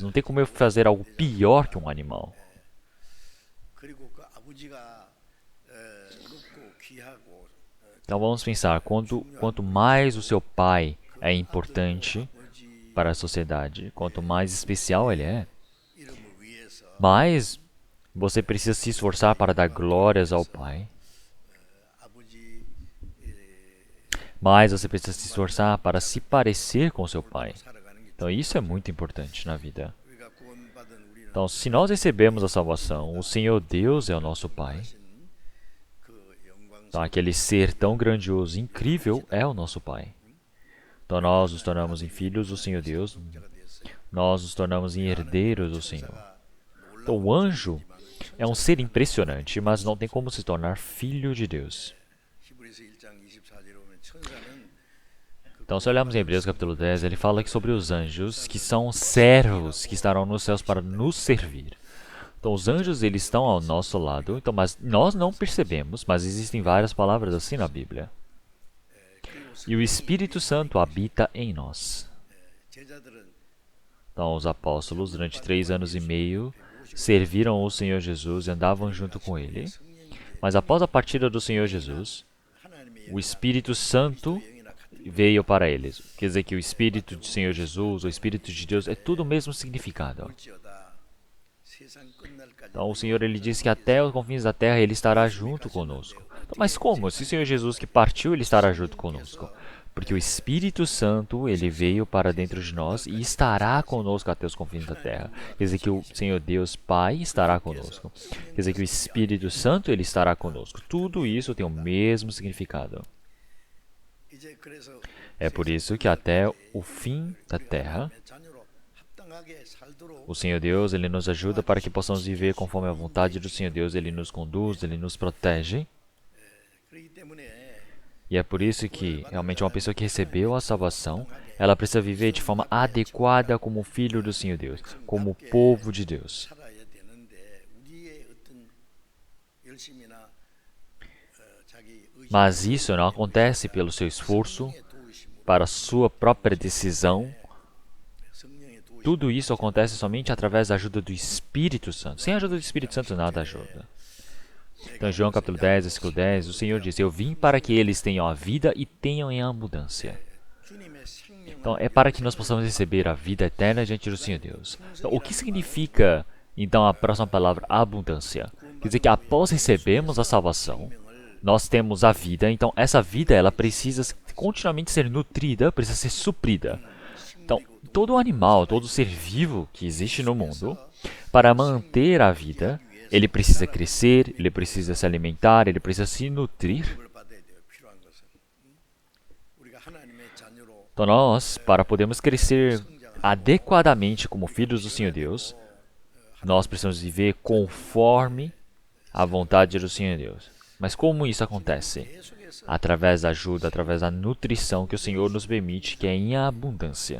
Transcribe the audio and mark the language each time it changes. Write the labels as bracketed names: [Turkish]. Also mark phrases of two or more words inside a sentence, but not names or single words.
[Portuguese] Não tem como eu fazer algo pior que um animal. Então, vamos pensar, quanto mais o seu pai é importante para a sociedade, quanto mais especial ele é, Mas você precisa se esforçar para dar glórias ao Pai. [Korean] 아버지 [Portuguese] Mas você precisa se esforçar para se parecer com seu Pai. [Korean] 살아가는 게 [Portuguese] Então isso é muito importante na vida. [Korean] 우리가 구원받은 우리는 [Portuguese] Então, se nós recebemos a salvação, o Senhor Deus é o nosso Pai. [Korean] 그 영광 [Portuguese] Então, aquele ser tão grandioso, incrível, é o nosso Pai. Então, nós nos tornamos em filhos do Senhor Deus. Nós nos tornamos em herdeiros do Senhor. Então, o anjo é um ser impressionante, mas não tem como se tornar filho de Deus. [Korean] 히브리서 1장 24절에 보면 천사는 [Portuguese] Então, se olharmos em Hebreus capítulo 10, ele fala que sobre os anjos, que são servos que estarão nos céus para nos servir. Então, os anjos, eles estão ao nosso lado, então, mas nós não percebemos, mas existem várias palavras assim na Bíblia. E o Espírito Santo habita em nós. [Korean] 제자들은 [Portuguese] Então, os apóstolos, durante 3 anos e meio, serviram o Senhor Jesus e andavam junto com ele. Mas após a partida do Senhor Jesus, [Korean] 하나님의 [Portuguese] o Espírito Santo veio para eles. Quer dizer que o Espírito do Senhor Jesus, o Espírito de Deus, é tudo o mesmo significado. [Korean] 영지어다 세상 끝날까지 [Portuguese] Então, o Senhor, ele diz que até os confins da terra ele estará junto conosco. Então, mas como? Se o Senhor Jesus que partiu, ele estará junto conosco. Porque o Espírito Santo, ele veio para dentro de nós e estará conosco até os confins da terra. Quer dizer que o Senhor Deus Pai estará conosco. Quer dizer que o Espírito Santo, ele estará conosco. Tudo isso tem o mesmo significado. [Korean] 이제 그래서 [Portuguese] É por isso que até o fim da terra, [Korean] 자녀로 합당하게 살도록 [Portuguese] o Senhor Deus, ele nos ajuda para que possamos viver conforme a vontade do Senhor Deus. Ele nos conduz, ele nos protege. [Korean] 그렇기 때문에 [Portuguese] E é por isso que, realmente, uma pessoa que recebeu a salvação, ela precisa viver de forma adequada como filho do Senhor Deus, como povo de Deus. [Korean] 살아야 되는데 우리의 어떤 열심이나 자기 의지 [Portuguese] Mas isso não acontece pelo seu esforço, [Korean] 도우심으로 [Portuguese] para sua própria decisão. [Korean] 성령의 도우심 [Portuguese] Tudo isso acontece somente através da ajuda do Espírito Santo. Sem a ajuda do Espírito Santo, nada ajuda. Então, em João capítulo 10, versículo 10, o Senhor diz: Eu vim para que eles tenham a vida e tenham em abundância. [Korean] 주님의 생명을 [Portuguese] Então, é para que nós possamos receber a vida eterna diante do Senhor Deus. Então, o que significa, então, a próxima palavra, abundância? Quer dizer que após recebermos a salvação, nós temos a vida. Então, essa vida, ela precisa continuamente ser nutrida, precisa ser suprida. Então, todo animal, todo ser vivo que existe no mundo, para manter a vida, ele precisa crescer, ele precisa se alimentar, ele precisa se nutrir. [Korean] 을 받아야 돼요. 필요한 것을. 우리가 하나님의 자녀로 [Portuguese] Então nós, para podermos crescer adequadamente como filhos do Senhor Deus, nós precisamos viver conforme a vontade do Senhor Deus. Mas como isso acontece? [Korean] 계속해서 [Portuguese] Através da ajuda, através da nutrição que o Senhor nos permite, que é em abundância.